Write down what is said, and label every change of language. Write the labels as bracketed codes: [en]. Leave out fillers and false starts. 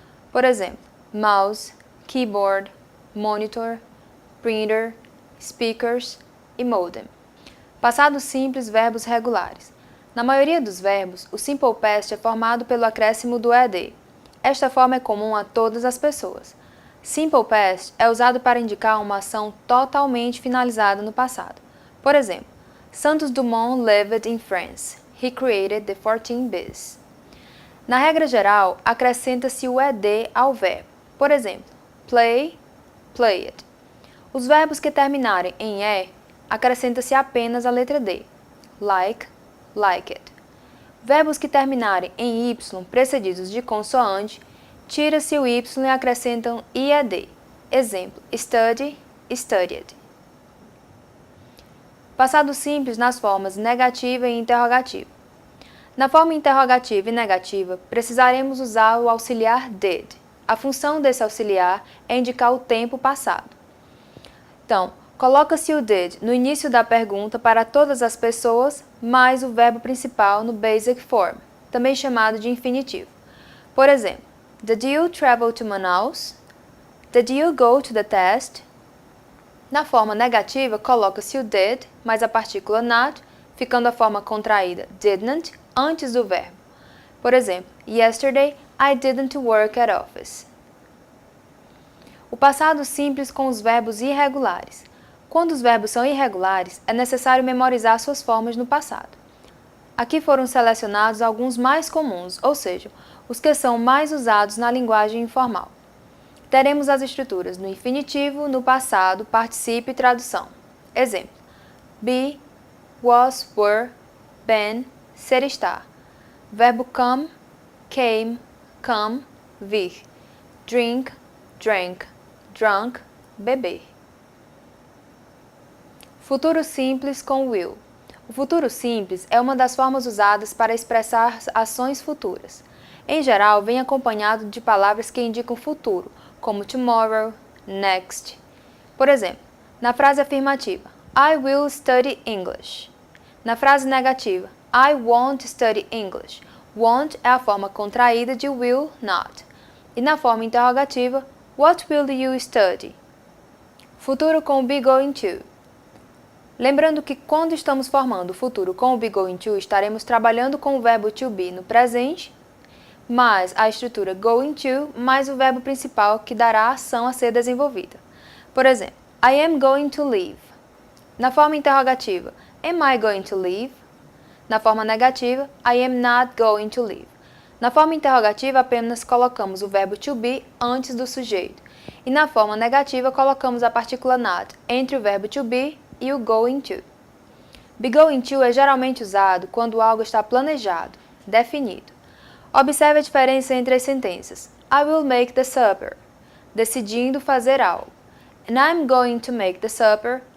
[pt] Por exemplo, mouse, keyboard, monitor, printer, speakers e modem. Passado simples, verbos regulares. Na maioria dos verbos, o Simple Past é formado pelo acréscimo do ed. Esta forma é comum a todas as pessoas. Simple Past é usado para indicar uma ação totalmente finalizada no passado. Por exemplo, [en] Santos Dumont lived in France. He created the 14 bis. [pt] Na regra geral, acrescenta-se o ed ao verbo. Por exemplo, play, played. Os verbos que terminarem em e, acrescenta-se apenas a letra d. Like, liked. Verbos que terminarem em y precedidos de consoante, tira-se o y e acrescentam ied. Exemplo, study, studied. Passado simples nas formas negativa e interrogativa. Na forma interrogativa e negativa, precisaremos usar o auxiliar did. A função desse auxiliar é indicar o tempo passado. Então, coloca-se o did no início da pergunta para todas as pessoas, mais o verbo principal no basic form, também chamado de infinitivo. Por exemplo, [en] did you travel to Manaus? Did you go to the test? [pt] Na forma negativa, coloca-se o did, mais a partícula not, ficando a forma contraída didn't antes do verbo. Por exemplo, [en] yesterday I didn't work at office. [pt] O passado simples com os verbos irregulares. Quando os verbos são irregulares, é necessário memorizar suas formas no passado. Aqui foram selecionados alguns mais comuns, ou seja, os que são mais usados na linguagem informal. Teremos as estruturas no infinitivo, no passado, particípio e tradução. Exemplo: be, was, were, been, ser, estar. Verbo come, came, come, vir. Drink, drank, drunk, beber. Futuro simples com will. O futuro simples é uma das formas usadas para expressar ações futuras. Em geral, vem acompanhado de palavras que indicam futuro, como tomorrow, next. Por exemplo, na frase afirmativa, [en] I will study English. [pt] Na frase negativa, [en] I won't study English. [pt] Want é a forma contraída de will not. E na forma interrogativa, [en] what will you study? [pt] Futuro com be going to. Lembrando que quando estamos formando o futuro com o be going to, estaremos trabalhando com o verbo to be no presente, mais a estrutura going to, mais o verbo principal que dará a ação a ser desenvolvida. Por exemplo, [en] I am going to leave. [pt] Na forma interrogativa, [en] am I going to leave? [pt] Na forma negativa, [en] I am not going to leave. [pt] Na forma interrogativa, apenas colocamos o verbo to be antes do sujeito. E na forma negativa, colocamos a partícula not entre o verbo to be e o going to. Be going to é geralmente usado quando algo está planejado, definido. Observe a diferença entre as sentenças. [en] I will make the supper. [pt] Decidindo fazer algo. [en] And I'm going to make the supper.